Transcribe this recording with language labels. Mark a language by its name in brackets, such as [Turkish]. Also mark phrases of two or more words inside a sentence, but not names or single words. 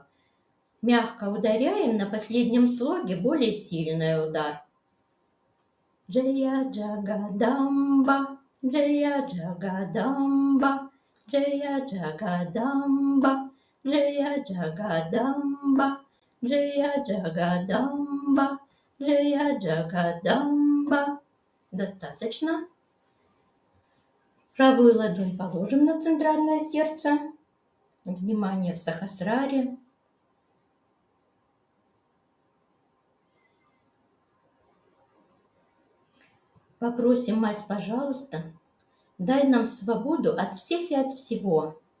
[Russian] Мягко ударяем, на последнем слоге более сильный удар. [Sanskrit] जय जगदम्बा, जय जगदम्बा, जय जगदम्बा, जय जगदम्बा, जय जगदम्बा, जय जगदम्बा. [Russian] Достаточно. Правую ладонь положим на центральное сердце. Внимание в Сахасраре. Попросим Мать, пожалуйста, дай нам свободу от всех и от всего.